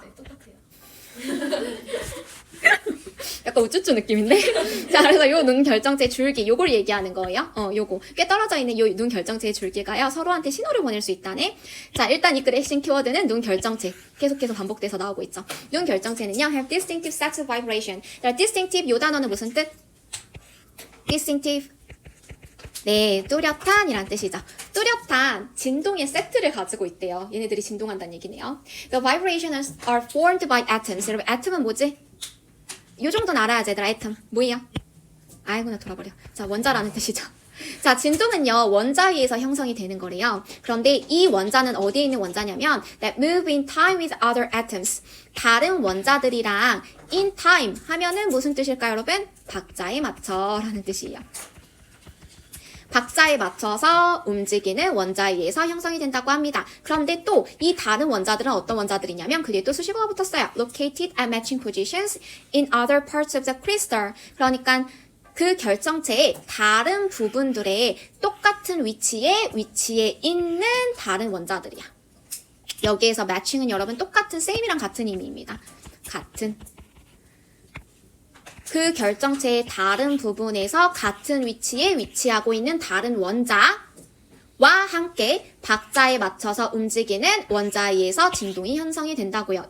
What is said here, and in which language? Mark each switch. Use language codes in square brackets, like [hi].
[ko] 네, 똑같아요. 약간 우쭈쭈 느낌인데? 자, 그래서 요 눈 결정체 줄기, 요걸 얘기하는 거예요. 요거. 꽤 떨어져 있는 요 눈 결정체의 줄기가요, 서로한테 신호를 보낼 수 있다네. 자, 일단 이 글의 핵심 키워드는 눈 결정체. 계속해서 반복돼서 나오고 있죠. 눈 결정체는요, [en] have distinctive sets of vibration. [ko] 자, distinctive, 요 단어는 무슨 뜻? distinctive. 네, 뚜렷한이란 뜻이죠. 뚜렷한 진동의 세트를 가지고 있대요. 얘네들이 진동한다는 얘기네요. [en] The vibrations are formed by atoms. [ko] 여러분, atom은 뭐지? 요 정도는 알아야지, 얘들아. atom. 뭐예요? 아이고, 나 돌아버려. 자, 원자라는 뜻이죠. 자, 진동은요, 원자에 의해서 형성이 되는 거래요. 그런데 이 원자는 어디에 있는 원자냐면 [en] that move in time with other atoms. [ko] 다른 원자들이랑 in time 하면은 무슨 뜻일까요, 여러분? 박자에 맞춰라는 뜻이에요. 박자에 맞춰서 움직이는 원자에 의해서 형성이 된다고 합니다. 그런데 또 이 다른 원자들은 어떤 원자들이냐면 그 뒤에 또 수식어가 붙었어요. [en] located at matching positions in other parts of the crystal. [ko] 그러니까 그 결정체의 다른 부분들의 똑같은 위치에 있는 다른 원자들이야. 여기에서 matching은 여러분 똑같은 same이랑 같은 의미입니다. 같은. 그 결정체의 다른 부분에서 같은 위치에 위치하고 있는 다른 원자와 함께 박자에 맞춰서 움직이는 원자에 의해서 진동이 형성이 된다고요.